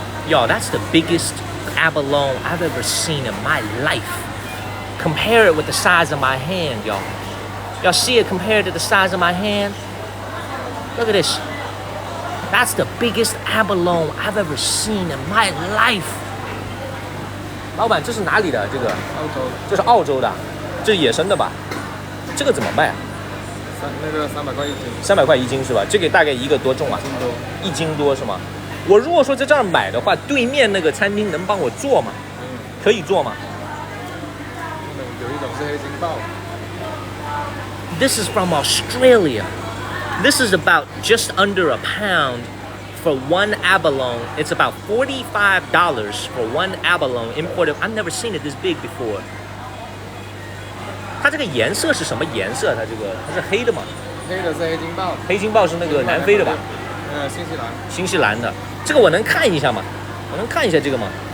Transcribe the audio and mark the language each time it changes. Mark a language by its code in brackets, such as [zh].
[en] Yo, that's the biggest abalone I've ever seen in my life. Compare it with the size of my hand, y'all. Y'all see it compared to the size of my hand? Look at this. That's the biggest abalone I've ever seen in my life. [zh] 老板，这是哪里的？这个？澳洲。这是澳洲的，这是野生的吧？这个怎么卖啊？那个300块一斤。 300块一斤是吧？这个大概一个多重啊？1斤多是吗？我如果说在这儿买的话，对面那个餐厅能帮我做吗？可以做吗？有一种是黑金鲍。 [en] This is from Australia. This is about just under a pound for one abalone. It's about $45 for one abalone imported. I've never seen it this big before. [zh] 它这个颜色是什么颜色？它是黑的吗？黑的是黑金鲍。黑金鲍是那个南非的吧？新西兰。新西兰的，这个我能看一下吗？我能看一下这个吗？